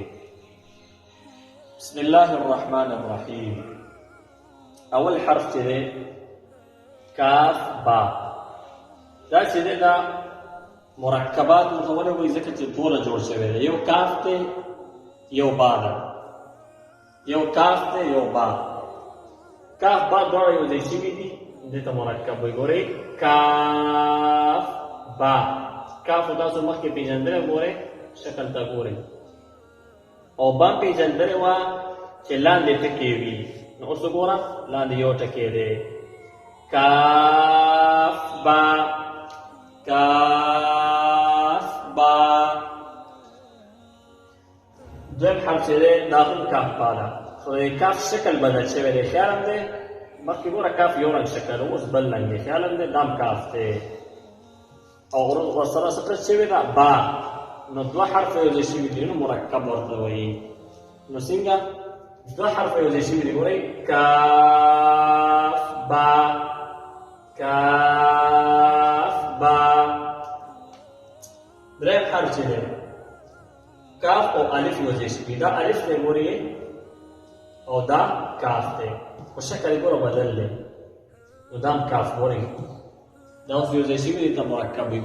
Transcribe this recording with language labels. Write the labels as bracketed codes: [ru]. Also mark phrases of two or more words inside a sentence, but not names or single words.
[ar] بسم الله الرحمن الرحیم. [ps] اول حرف چې دی کاف با، دا چې دی دا مرکبات متوله وي ځکه چې ټوله جوړ شوی دی. یو کاف دی یو با ده، یو کاف دی یو با. کاف با دواړه یو ځای شوي دي، دې ته مرکب وایي. ګورئ کاف با. کاف تاسو مخکې پېژندلی ګورئ، شکل ته ګورئ. او با پېژندلی وه چې لاندې ټکې وي. نو اوس وګوره لاندې یو ټکی دی. کاف با، کاف با. دویم حرف چې دی دا هم کاف با ده، خو د کاف شکل بدل شوی دی. خیال هم دی مخکې ګوره کاف یو رنګ شکل اوس بل رنګ دی. خیال هم دی دا هم کاف دی او ورسره څه شوې ده با. نو دوه حرف یو ځای شوي دي نو مرکب ورته وایي. نو څنګه دوه حرف یو ځای شوي دي؟ ګورئ کاف با، کاف با. دریم حرف چې دی کاف او الف یو ځای شوي. دا الف دی ګورئ او دا کاف دی، خو شکل یې ګوره بدل دی. نو دا هم کاف ګورئ، دا اوس یو ځای شوي دي ته مرکب وي.